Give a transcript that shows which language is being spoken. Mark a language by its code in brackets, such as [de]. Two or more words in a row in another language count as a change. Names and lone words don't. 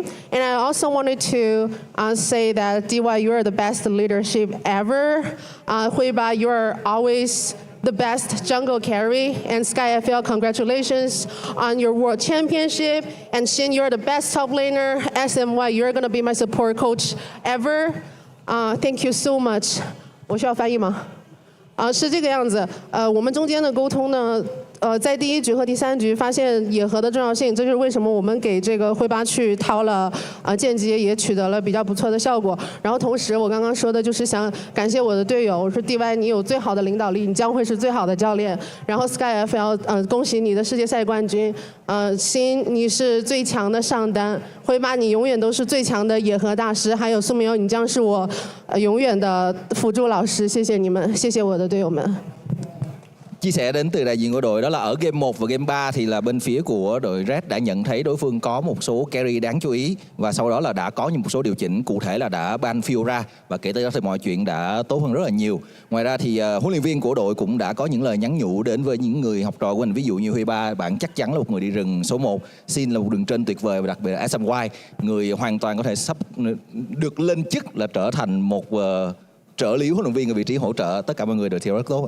[en] And I also wanted to say that DY, you are the best leadership ever. Huiba, you are always the best jungle carry. And Sky FL, congratulations on your World Championship. And Shin, you're the best top laner. SMY, you're gonna be my support coach ever. Thank you so much. [zh] 我需要翻译吗？是这个样子。我们中间的沟通呢，在第1局和第3局发现野核的重要性，这就是为什么我们给这个灰八去掏了剑姬，也取得了比较不错的效果。然后同时，我刚刚说的就是想感谢我的队友，我说 DY 你有最好的领导力，你将会是最好的教练。然后 Sky FL 恭喜你的世界赛冠军。新你是最强的上单，灰八你永远都是最强的野核大師，還有蘇明友你將是我永遠的輔助老師，謝謝你們，謝謝我的隊友們。 [vi] Chia sẻ đến từ đại diện của đội đó là ở game 1 và game 3 thì là bên phía của đội Red đã nhận thấy đối phương có một số carry đáng chú ý và sau đó là đã có một số điều chỉnh, cụ thể là đã ban Phil ra và kể từ đó thì mọi chuyện đã tốt hơn rất là nhiều. Ngoài ra thì huấn luyện viên của đội cũng đã có những lời nhắn nhủ đến với những người học trò của mình, ví dụ như Huy Ba, bạn chắc chắn là một người đi rừng số 1, Xin là một đường trên tuyệt vời và đặc biệt là SMY, người hoàn toàn có thể sắp được lên chức là trở thành một trợ lý huấn luyện viên ở vị trí hỗ trợ tất cả mọi người đều theo rất tốt.